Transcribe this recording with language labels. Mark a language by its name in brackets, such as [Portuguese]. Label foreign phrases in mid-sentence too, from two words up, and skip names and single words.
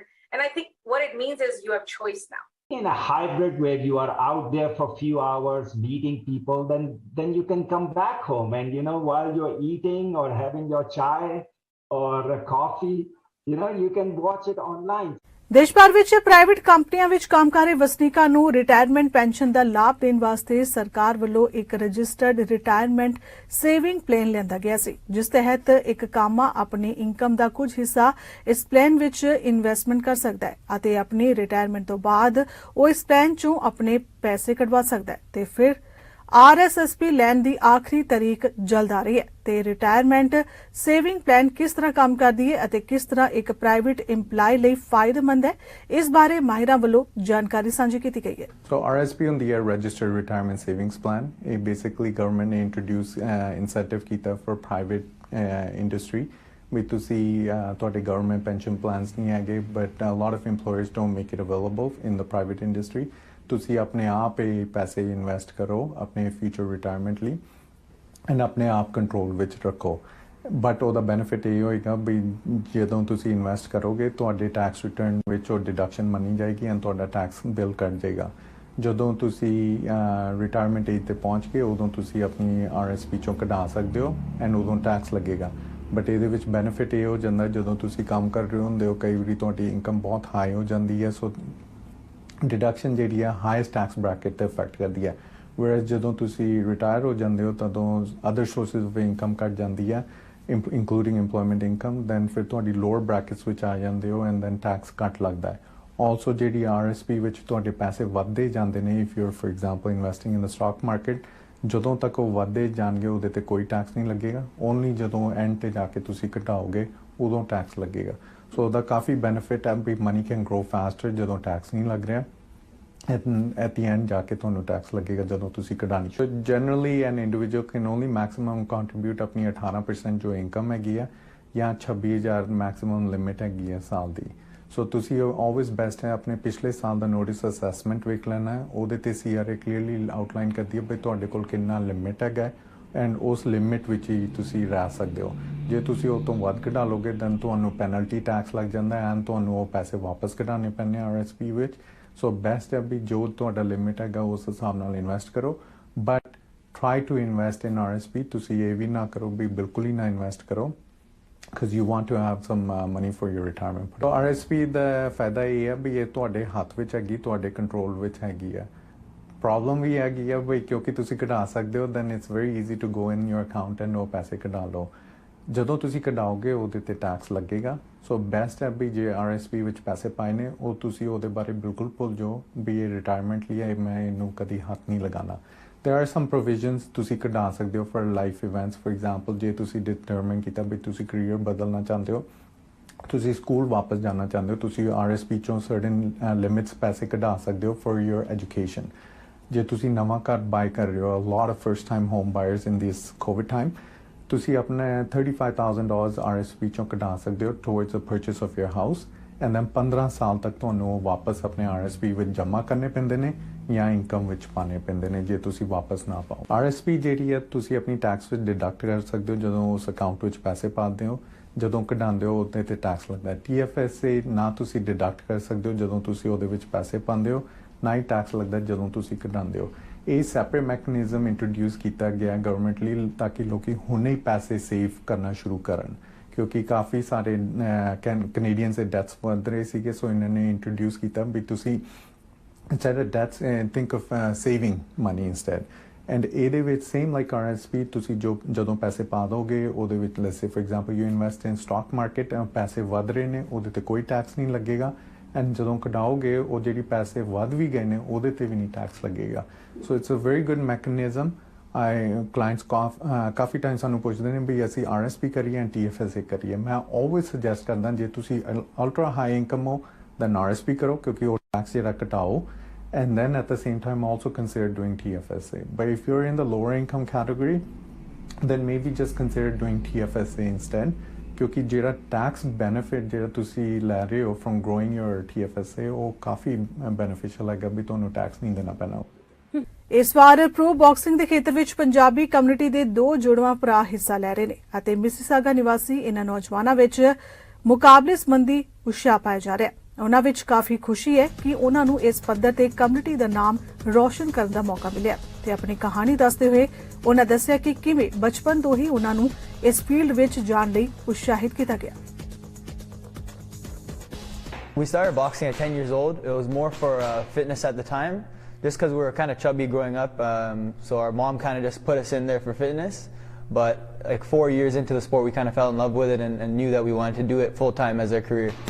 [English] And I think what it means is you have choice now. In a hybrid where you are out there for a few hours meeting people, then you can come back home and while you're eating or having your chai or a coffee, you can watch it online. [Punjabi] ਦੇਸ਼ ਭਰ ਵਿੱਚ ਪ੍ਰਾਈਵੇਟ ਕੰਪਨੀਆਂ ਵਿੱਚ ਕੰਮ ਕਰ ਰਹੇ ਵਸਨੀਕਾਂ ਨੂੰ [English] retirement pension [Punjabi] ਦਾ ਲਾਭ ਦੇਣ ਵਾਸਤੇ ਸਰਕਾਰ ਵੱਲੋਂ ਇੱਕ [English] registered retirement saving plan [Punjabi] ਲਿਆਂਦਾ ਗਿਆ ਸੀ, ਜਿਸ ਤਹਿਤ ਇੱਕ ਕਾਮਾ ਆਪਣੀ ਇਨਕਮ ਦਾ ਕੁਝ ਹਿੱਸਾ ਇਸ ਪਲਾਨ ਵਿੱਚ ਇਨਵੈਸਟਮੈਂਟ ਕਰ ਸਕਦਾ ਹੈ ਅਤੇ ਆਪਣੀ ਰਿਟਾਇਰਮੈਂਟ ਤੋਂ ਬਾਅਦ ਉਹ ਇਸ ਪਲਾਨ ਚੋਂ ਆਪਣੇ ਪੈਸੇ ਕਢਵਾ ਸਕਦਾ ਹੈ ਤੇ ਫਿਰ RSSP ਲੈਣ ਦੀ ਆਖਰੀ ਤਾਰੀਖ ਜਲਦ ਆ ਰਹੀ ਹੈ ਤੇ [English] retirement saving plan [Punjabi] ਕਿਸ ਤਰ੍ਹਾਂ ਕੰਮ ਕਰਦੀ ਹੈ ਅਤੇ ਕਿਸ ਤਰ੍ਹਾਂ ਇੱਕ [English] private employee [Punjabi] ਲਈ ਫਾਇਦੇਮੰਦ ਹੈ, ਇਸ ਬਾਰੇ ਮਾਹਿਰਾਂ ਵੱਲੋਂ ਜਾਣਕਾਰੀ ਸਾਂਝੀ ਕੀਤੀ ਗਈ ਹੈ। [English] So RSP [Punjabi] ਹੁੰਦੀ ਹੈ [English] Registered Retirement Savings Plan। ਇਹ basically government ਨੇ introduce incentive ਕੀਤਾ for private industry [Punjabi] ਵੀ ਤੁਸੀਂ ਤੁਹਾਡੇ [English] government pension plans [Punjabi] ਨਹੀਂ ਹੈਗੇ [English] but a lot of employers don't make it available in the private industry। [Punjabi] ਤੁਸੀਂ ਆਪਣੇ ਆਪ ਹੀ ਪੈਸੇ ਇਨਵੈਸਟ ਕਰੋ ਆਪਣੇ [English] future retirement [Punjabi] ਲਈ ਐਂਡ ਆਪਣੇ ਆਪ ਕੰਟਰੋਲ ਵਿੱਚ ਰੱਖੋ। ਬਟ ਉਹਦਾ ਬੈਨੀਫਿਟ ਇਹ ਹੋਏਗਾ ਵੀ ਜਦੋਂ ਤੁਸੀਂ ਇਨਵੈਸਟ ਕਰੋਗੇ ਤੁਹਾਡੇ [English] tax return [Punjabi] ਵਿੱਚ ਉਹ ਡਿਡਕਸ਼ਨ ਮੰਨੀ ਜਾਏਗੀ ਐਂਡ ਤੁਹਾਡਾ [English] tax bill [Punjabi] ਕੱਟ ਜਾਏਗਾ। ਜਦੋਂ ਤੁਸੀਂ [English] retirement age [Punjabi] ਤੇ ਪਹੁੰਚ ਗਏ ਉਦੋਂ ਤੁਸੀਂ ਆਪਣੀ RSP ਚੋਂ ਕਢਾ ਸਕਦੇ ਹੋ ਐਂਡ ਉਦੋਂ ਟੈਕਸ ਲੱਗੇਗਾ। ਬਟ ਇਹਦੇ ਵਿੱਚ ਬੈਨੀਫਿਟ ਇਹ ਹੋ ਜਾਂਦਾ ਜਦੋਂ ਤੁਸੀਂ ਕੰਮ ਕਰ ਰਹੇ ਹੁੰਦੇ ਹੋ ਕਈ ਵਾਰੀ ਤੁਹਾਡੀ ਇਨਕਮ ਬਹੁਤ ਹਾਈ ਹੋ ਜਾਂਦੀ ਹੈ ਸੋ ਡਿਡਕਸ਼ਨ ਜਿਹੜੀ ਹੈ [English] highest tax bracket [Punjabi] ਤੇ ਇਫੈਕਟ ਕਰਦੀ ਹੈ। ਵੈਰਸ ਜਦੋਂ ਤੁਸੀਂ ਰਿਟਾਇਰ ਹੋ ਜਾਂਦੇ ਹੋ ਤਦੋਂ [English] other sources of income [Punjabi] ਘੱਟ ਜਾਂਦੀ ਹੈ [English] including employment income, then [Punjabi] ਫਿਰ ਤੁਹਾਡੀ [English] lower brackets [Punjabi] ਵਿੱਚ ਆ ਜਾਂਦੇ ਹੋ [English] and then tax [Punjabi] ਘੱਟ ਲੱਗਦਾ ਹੈ। ਆਲਸੋ ਜਿਹੜੀ RSP ਵਿੱਚ ਤੁਹਾਡੇ ਪੈਸੇ ਵੱਧਦੇ ਜਾਂਦੇ ਨੇ [English] if you are for example investing in the stock market [Punjabi] ਜਦੋਂ ਤੱਕ ਉਹ ਵੱਧਦੇ ਜਾਣਗੇ ਉਹਦੇ ਤੇ ਕੋਈ ਟੈਕਸ ਨਹੀਂ ਲੱਗੇਗਾ। ਓਨਲੀ ਜਦੋਂ ਐਂਡ ਤੇ ਜਾ ਕੇ ਤੁਸੀਂ ਘਟਾਓਗੇ ਉਦੋਂ ਟੈਕਸ ਲੱਗੇਗਾ। ਸੋ ਉਹਦਾ ਕਾਫੀ ਬੈਨੀਫਿਟ ਹੈ ਵੀ [English] money can grow faster [Punjabi] ਜਦੋਂ ਟੈਕਸ ਨਹੀਂ ਲੱਗ ਰਿਹਾ [English] at the end [Punjabi] ਜਾ ਕੇ ਤੁਹਾਨੂੰ ਟੈਕਸ ਲੱਗੇਗਾ ਜਦੋਂ ਤੁਸੀਂ ਕਢਾਣੀ। [English] so generally an individual can only maximum contribute [Punjabi] ਆਪਣੀ 18% ਜੋ ਇਨਕਮ ਹੈਗੀ ਹੈ ਜਾਂ 26,000 [English] maximum limit [Punjabi] ਹੈਗੀ ਹੈ ਸਾਲ ਦੀ। ਸੋ ਤੁਸੀਂ [English] always best [Punjabi] ਹੈ ਆਪਣੇ ਪਿਛਲੇ ਸਾਲ ਦਾ [English] notice assessment [Punjabi] ਵੇਖ ਲੈਣਾ ਹੈ। ਉਹਦੇ ਤੇ CRA [English] clearly outline [Punjabi] ਕਰਦੀ ਹੈ ਵੀ ਤੁਹਾਡੇ ਕੋਲ ਕਿੰਨਾ ਲਿਮਿਟ ਹੈਗਾ ਐਂਡ ਉਸ ਲਿਮਿਟ ਵਿੱਚ ਹੀ ਤੁਸੀਂ ਰਹਿ ਸਕਦੇ ਹੋ। ਜੇ ਤੁਸੀਂ ਉਹ ਤੋਂ ਵੱਧ ਕਢਾ ਲੋਗੇ ਦੈਨ ਤੁਹਾਨੂੰ [English] penalty tax [Punjabi] ਲੱਗ ਜਾਂਦਾ ਐਂਡ ਤੁਹਾਨੂੰ ਉਹ ਪੈਸੇ ਵਾਪਸ ਕਢਾਉਣੇ ਪੈਣੇ RSP ਵਿੱਚ। ਸੋ ਬੈਸਟ ਹੈ ਵੀ ਜੋ ਤੁਹਾਡਾ ਲਿਮਿਟ ਹੈਗਾ ਉਸ ਹਿਸਾਬ ਨਾਲ ਇਨਵੈਸਟ ਕਰੋ [English] but try to invest in [Punjabi] RSP। ਤੁਸੀਂ ਇਹ ਵੀ ਨਾ ਕਰੋ ਵੀ ਬਿਲਕੁਲ ਹੀ ਨਾ ਇਨਵੈਸਟ ਕਰੋ [English] because you want to have some money for your retirement। [Punjabi] So RSP ਦਾ ਫਾਇਦਾ ਇਹ ਹੈ ਵੀ ਇਹ ਤੁਹਾਡੇ ਹੱਥ ਵਿੱਚ ਹੈਗੀ ਤੁਹਾਡੇ ਕੰਟਰੋਲ ਵਿੱਚ ਹੈਗੀ ਹੈ। ਪ੍ਰੋਬਲਮ ਵੀ ਹੈਗੀ ਹੈ ਵੀ ਕਿਉਂਕਿ ਤੁਸੀਂ ਕਢਾ ਸਕਦੇ ਹੋ [English] then it's very easy to go in your account and [Punjabi] ਉਹ ਪੈਸੇ ਕਢਾ ਲਓ। ਜਦੋਂ ਤੁਸੀਂ ਕਢਾਓਗੇ ਉਹਦੇ ਤੇ ਟੈਕਸ ਲੱਗੇਗਾ। ਸੋ ਬੈਸਟ ਹੈ ਵੀ ਜੇ RSP ਵਿੱਚ ਪੈਸੇ ਪਾਏ ਨੇ ਉਹ ਤੁਸੀਂ ਉਹਦੇ ਬਾਰੇ ਬਿਲਕੁਲ ਭੁੱਲ ਜਾਓ ਵੀ ਇਹ ਰਿਟਾਇਰਮੈਂਟ ਲਈ ਹੈ ਮੈਂ ਇਹਨੂੰ ਕਦੀ ਹੱਥ ਨਹੀਂ ਲਗਾਉਣਾ। [English] There are some provisions [Punjabi] ਤੁਸੀਂ ਕਢਾ ਸਕਦੇ ਹੋ [English] for life events। for example [Punjabi] ਜੇ ਤੁਸੀਂ determine ਕੀਤਾ ਵੀ ਤੁਸੀਂ career ਬਦਲਣਾ ਚਾਹੁੰਦੇ ਹੋ ਤੁਸੀਂ ਸਕੂਲ ਵਾਪਸ ਜਾਣਾ ਚਾਹੁੰਦੇ ਹੋ ਤੁਸੀਂ RSP ਚੋਂ [English] certain limits [Punjabi] ਪੈਸੇ ਕਢਾ ਸਕਦੇ ਹੋ [English] for your education। [Punjabi] ਜੇ ਤੁਸੀਂ ਨਵਾਂ ਘਰ ਬਾਈ ਕਰ ਰਹੇ ਹੋ [English] a lot of first time home buyers in this COVID time [Punjabi] ਤੁਸੀਂ ਆਪਣੇ $35,000 RSP ਚੋਂ ਕਢਾ ਸਕਦੇ ਹੋ [English] towards the purchase of your house and then [Punjabi] 15 ਸਾਲ ਤੱਕ ਤੁਹਾਨੂੰ ਵਾਪਸ ਆਪਣੇ RSP ਵਿੱਚ ਜਮ੍ਹਾਂ ਕਰਨੇ ਪੈਂਦੇ ਨੇ ਜਾਂ ਇਨਕਮ ਵਿੱਚ ਪਾਣੇ ਪੈਂਦੇ ਨੇ ਜੇ ਤੁਸੀਂ ਵਾਪਸ ਨਾ ਪਾਓ। RSP ਜਿਹੜੀ ਹੈ ਤੁਸੀਂ ਆਪਣੀ ਟੈਕਸ ਵਿੱਚ ਡਿਡਕਟ ਕਰ ਸਕਦੇ ਹੋ ਜਦੋਂ ਉਸ ਅਕਾਊਂਟ ਵਿੱਚ ਪੈਸੇ ਪਾਉਂਦੇ ਹੋ ਜਦੋਂ ਕਢਾਉਂਦੇ ਹੋ ਉਹਦੇ ਤੇ ਟੈਕਸ ਲੱਗਦਾ ਹੈ। TFSA ਨਾ ਤੁਸੀਂ ਡਿਡਕਟ ਕਰ ਸਕਦੇ ਹੋ ਜਦੋਂ ਤੁਸੀਂ ਉਹਦੇ ਵਿੱਚ ਪੈਸੇ ਪਾਉਂਦੇ ਹੋ ਨਾ ਹੀ ਟੈਕਸ ਲੱਗਦਾ ਜਦੋਂ ਤੁਸੀਂ ਕਢਾਉਂਦੇ ਹੋ। ਇਹ [English] separate mechanism introduce [Punjabi] ਕੀਤਾ ਗਿਆ ਗਵਰਨਮੈਂਟ ਲਈ ਤਾਂ ਕਿ ਲੋਕੀ ਹੁਣੇ ਹੀ ਪੈਸੇ ਸੇਵ ਕਰਨਾ ਸ਼ੁਰੂ ਕਰਨ ਕਿਉਂਕਿ ਕਾਫੀ ਸਾਰੇ ਕੈਨੇਡੀਅਨਸ ਦੇ ਡੈਥਸ ਵੱਧ ਰਹੇ ਸੀਗੇ। ਸੋ ਇਹਨਾਂ ਨੇ ਇੰਟਰੋਡਿਊਸ ਕੀਤਾ ਵੀ ਤੁਸੀਂ [English] instead of debts think of saving money instead and [Punjabi] ਇਹਦੇ ਵਿੱਚ [English] same like [Punjabi] RSP ਤੁਸੀਂ ਜਦੋਂ ਪੈਸੇ ਪਾ ਦੋਗੇ ਉਹਦੇ ਵਿੱਚ [English] let's say for example you invest in stock market [Punjabi] ਪੈਸੇ ਵੱਧ ਰਹੇ ਨੇ ਉਹਦੇ ਤੇ ਕੋਈ ਟੈਕਸ ਨਹੀਂ ਲੱਗੇਗਾ ਐਂਡ ਜਦੋਂ ਕਢਾਓਗੇ ਉਹ ਜਿਹੜੀ ਪੈਸੇ ਵੱਧ ਵੀ ਗਏ ਨੇ ਉਹਦੇ ਤੇ ਵੀ ਨਹੀਂ ਟੈਕਸ ਲੱਗੇਗਾ। [English] so it's a very good mechanism. [Punjabi] ਕਲਾਇੰਟਸ ਕਾਫੀ ਟਾਈਮ ਸਾਨੂੰ ਪੁੱਛਦੇ ਨੇ ਵੀ ਅਸੀਂ RSP ਕਰੀਏ ਐਂਡ TFSA ਕਰੀਏ। ਮੈਂ [English] always suggest [Punjabi] ਕਰਦਾ ਜੇ ਤੁਸੀਂ [English] ultra high income [Punjabi] ਹੋ then RSP ਕਰੋ ਕਿਉਂਕਿ ਉਹ ਟੈਕਸ ਜਿਹੜਾ ਘਟਾਓ [English] and then at the same time also consider doing TFSA। but if you're in the lower income category then maybe just consider doing TFSA instead [Punjabi] ਕਿਉਂਕਿ ਜਿਹੜਾ ਟੈਕਸ ਬੈਨੀਫਿਟ ਜਿਹੜਾ ਤੁਸੀਂ ਲੈ ਰਹੇ ਹੋ [English] from growing your TFSA [Punjabi] ਉਹ ਕਾਫੀ ਬੈਨੀਫੀਸ਼ੀਅਲ ਹੈਗਾ ਵੀ ਤੁਹਾਨੂੰ ਟੈਕਸ ਨਹੀਂ ਦੇਣਾ ਪੈਣਾ। ਇਸ ਵਾਰ [English] pro boxing [Punjabi] ਦੇ ਖੇਤਰ ਵਿੱਚ ਪੰਜਾਬੀ ਕਮਿਊਨਿਟੀ ਦੇ 2 ਜੁੜਵਾਂ ਭਰਾ ਹਿੱਸਾ ਲੈ ਰਹੇ ਨੇ ਅਤੇ ਮਿਸੀਸਾਗਾ ਨਿਵਾਸੀ ਇਹਨਾਂ ਨੌਜਵਾਨਾਂ ਵਿੱਚ ਮੁਕਾਬਲੇ ਸੰਬੰਧੀ ਉਤਸ਼ਾਹ ਪਾਇਆ ਜਾ ਰਿਹਾ ਹੈ। ਉਹਨਾਂ ਵਿੱਚ ਕਾਫੀ ਖੁਸ਼ੀ ਹੈ ਕਿ ਉਹਨਾਂ ਨੂੰ ਇਸ ਪੱਧਰ ਤੇ ਕਮਿਊਨਿਟੀ ਦਾ ਨਾਮ ਰੋਸ਼ਨ ਕਰਨ ਦਾ ਮੌਕਾ ਮਿਲਿਆ ਤੇ ਆਪਣੀ ਕਹਾਣੀ ਦੱਸਦੇ ਹੋਏ ਉਹਨਾਂ ਦੱਸਿਆ ਕਿ ਕਿਵੇਂ ਬਚਪਨ ਤੋਂ ਹੀ ਉਹਨਾਂ ਨੂੰ ਇਸ ਫੀਲਡ ਵਿੱਚ ਜਾਣ ਲਈ ਉਤਸ਼ਾਹਿਤ ਕੀਤਾ ਗਿਆ। [English] We started boxing at 10 years old. It was more for fitness at the time, just because we were kind of chubby growing up. So our mom kind of just put us in there for fitness. But like 4 years into the sport, we kind of fell in love with it and knew that we wanted to do it full time as our career.